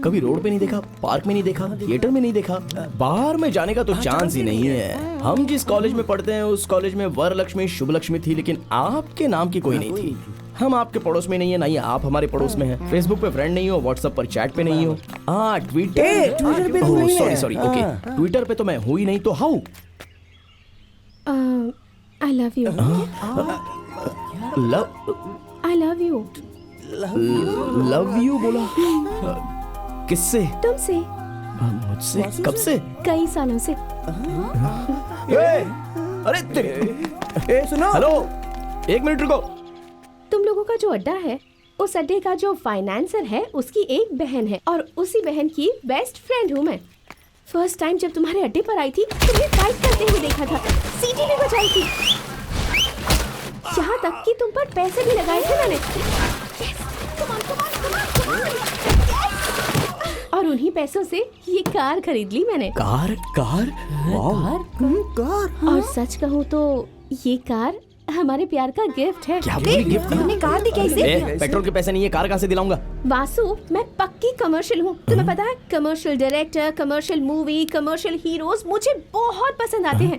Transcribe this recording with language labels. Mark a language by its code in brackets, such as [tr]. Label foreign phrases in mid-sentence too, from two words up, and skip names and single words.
[hi] कभी रोड पे नहीं देखा, पार्क में नहीं देखा, थिएटर में नहीं देखा, बाहर में जाने का तो चांस ही नहीं है। हम जिस कॉलेज में पढ़ते हैं उस कॉलेज में वरलक्ष्मी शुभ लक्ष्मी थी, लेकिन आपके नाम की कोई नहीं थी। हम आपके पड़ोस में नहीं है, ना ही आप हमारे पड़ोस में हैं। फेसबुक पे फ्रेंड नहीं हो, व्हाट्सएप पर चैट पे नहीं हो। हाँ ट्विटर पे [en] sorry okay, [hi] ट्विटर पे तो मैं हूँ ही नहीं, तो हाउ? [en] I love you. I love you. love you [hi] बोला? किससे? तुमसे। मुझसे? कब से? कई सालों से। अरे सुनो, हेलो, एक मिनट रुको। तुम लोगों का जो अड्डा है, उस अड्डे का जो फाइनेंसर है उसकी एक बहन है, और उसी बहन की [en] best friend [hi] हूँ मैं। [en] first time [hi] जब तुम्हारे अड्डे पर आई थी, तुम्हें टाइप करते हुए देखा था, सीटी भी बजाई थी, यहाँ तक कि तुम पर पैसे भी लगाए थे मैंने। [en] Yes! Come on, come on, come on, come on! Yes! [hi] और उन्हीं पैसों से ये कार खरीद ली मैंने। कार? और सच कहूँ तो ये कार हमारे प्यार का गिफ्ट है। क्या बोली गिफ्ट? हमने कार दी कैसे? पेट्रोल के पैसे नहीं है, कार कहाँ से दिलाऊंगा? वासु, मैं पक्की कमर्शियल हूँ, तुम्हें पता है। [en] commercial director, commercial movie, commercial heroes [hi] मुझे बहुत पसंद आते हैं।